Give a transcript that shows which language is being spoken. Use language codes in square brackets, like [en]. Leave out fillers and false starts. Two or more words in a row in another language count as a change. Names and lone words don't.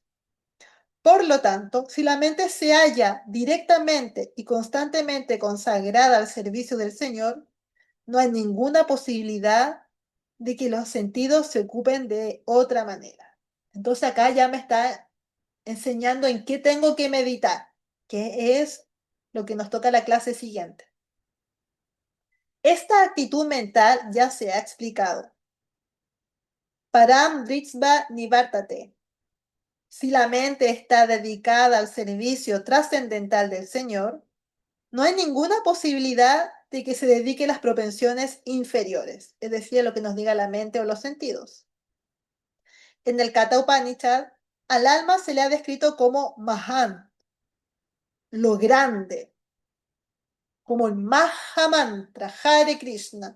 [es] Por lo tanto, si la mente se halla directamente y constantemente consagrada al servicio del Señor, no hay ninguna posibilidad de que los sentidos se ocupen de otra manera. Entonces acá ya me está enseñando en qué tengo que meditar, que es lo que nos toca la clase siguiente. Esta actitud mental ya se ha explicado. [sa] परम् दृत्स्व निवर्तते. [es] Si la mente está dedicada al servicio trascendental del Señor, no hay ninguna posibilidad de que se dedique a las propensiones inferiores, es decir, a lo que nos diga la mente o los sentidos. En el Katha Upanishad, al alma se le ha descrito como Mahan, lo grande, como el Maha Mantra, Hare Krishna.